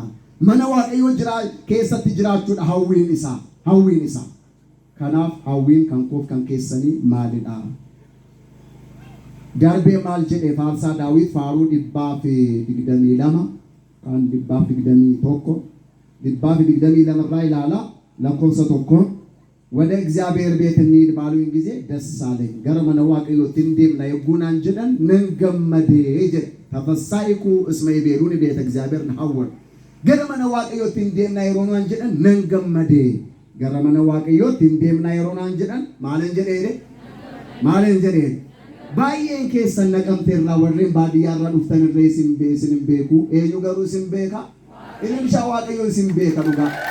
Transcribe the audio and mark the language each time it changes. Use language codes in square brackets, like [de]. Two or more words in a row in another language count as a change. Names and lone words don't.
[om] Mana waaqayyoo keessatti jiraachuudha hawwiin isaa. Kanaaf hawwiin kan koof kan keessanii maalidha? Darbee maal jedhe faarsaa Daawit faaruu 122 kan 121 122 irraa ilaala lakkoofsa tokko [am] ወደ እግዚአብሔር ቤት እንሂድ ባሉኝ ጊዜ ደስ አለኝ [om] gara mana waaqayyootti deemna yeguunaan jedhan nan gammadee jedhe [gez] ተፈሳይኩ እስመ ይቤሉኒ ቤተ እግዚአብሔር ነሐወር [om] gara mana waaqayyootti deemna yeroonaan jedhan nan gammadee gara mana waaqayyootti deemna yeroonaan jedhan maalen jedhe baay'een keessan naqamteerraa warreen baadiyyaarraa dhuftan irree isin beeku eenyu garuu isin beeka ilmisha waaqayyoo isin beeka dhugaa.